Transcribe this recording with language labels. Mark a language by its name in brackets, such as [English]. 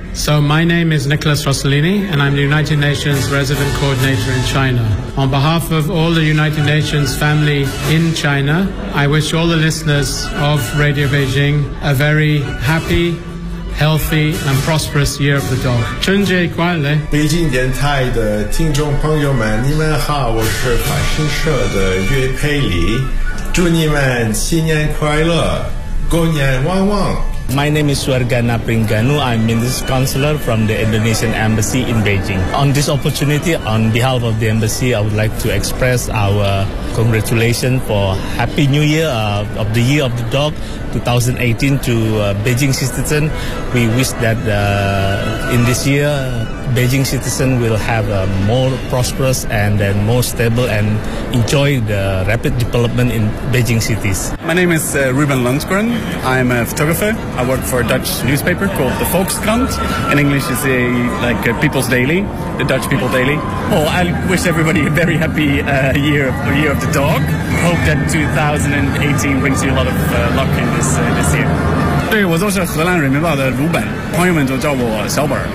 [English] So my name is Nicholas Rossellini, and I'm the United Nations Resident Coordinator in China. On behalf of all the United Nations family in China, I wish all the listeners of Radio Beijing a very happy, healthy, and prosperous year of the dog. [Chinese] 春节快乐！北京电台的听众朋友们，你们好，我是法新社的岳佩里，祝你们新年快乐，狗年旺旺。 [English] My name is Suargana Pringanu. I'm Minister Counselor from the Indonesian Embassy in Beijing. On this opportunity, on behalf of the Embassy, I would like to express our congratulations for Happy New Year of the Year of the Dog 2018 to Beijing citizen. We wish that in this year, Beijing citizen will have a more prosperous and then more stable and enjoy the rapid development in Beijing cities. My name is Ruben Lundgren. I'm a photographer. I work for a Dutch newspaper called the Volkskrant. In English, it's a People's Daily, the Dutch People Daily. Oh, I wish everybody a very happy year of the dog. Hope that 2018 brings you a lot of luck in this year. [Chinese] 对，我就是荷兰人民报的鲁本，朋友们就叫我小本。